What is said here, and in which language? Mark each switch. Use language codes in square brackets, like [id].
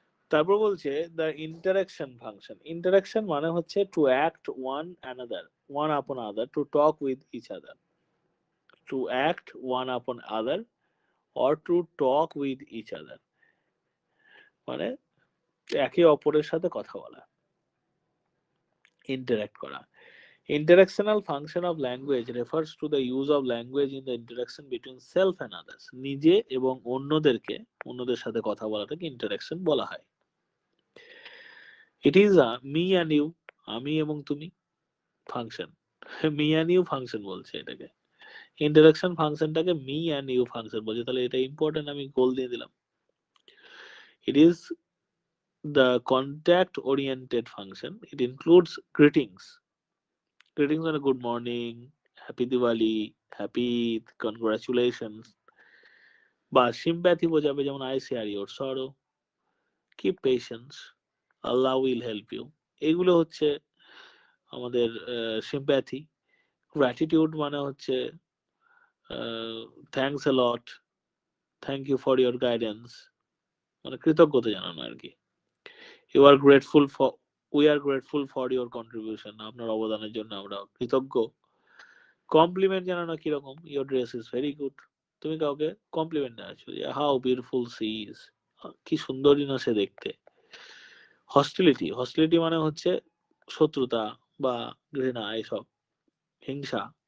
[bn] তারপর বলছে [en] The interaction function. Interaction মানে হচ্ছে to act one upon other, to talk with each other, to act one upon other or to talk with each other, [bn] মানে একে অপরের সাথে কথা বলা, ইন্টারাক্ট করা। [en] Interactional function of language refers to the use of language in the interaction between self and others. [bn] নিজে এবং অন্যদের সাথে কথা বলাটাকে ইন্টারাকশন বলা হয়। [en] It is a me and you, [bn] আমি এবং তুমি function, [en] me and you [bn] function বলছে এটাকে। Interaction ফাংশনটাকে [en] me and you [bn] function বলছে, তাহলে এটা ইম্পর্টেন্ট, আমি গোল দিয়ে দিলাম। [en] It is the contact oriented function. It includes greetings on a good morning, happy Diwali, happy Eid, congratulations, বা sympathy বোঝাবে, যেমন I share your sorrow, keep patience, Allah will help you। [bn] এগুলো হচ্ছে আমাদের sympathy। [en] gratitude মানে হচ্ছে thanks a lot, thank you for your guidance, [bn] মানে কৃতজ্ঞতা জানানো আর কি। [en] we are grateful for your contribution, [bn] আপনার অবদানের জন্য আমরা কৃতজ্ঞ। কমপ্লিমেন্ট জানানো কিরকম, [en] your dress is very good, [bn] তুমি কাউকে কমপ্লিমেন্ট জানাচ্ছো যে [en] how beautiful she is, [bn] কি সুন্দরী না সে দেখতে। হস্টিলিটি মানে হচ্ছে শত্রুতা বা ঘৃণা, এসব হিংসা।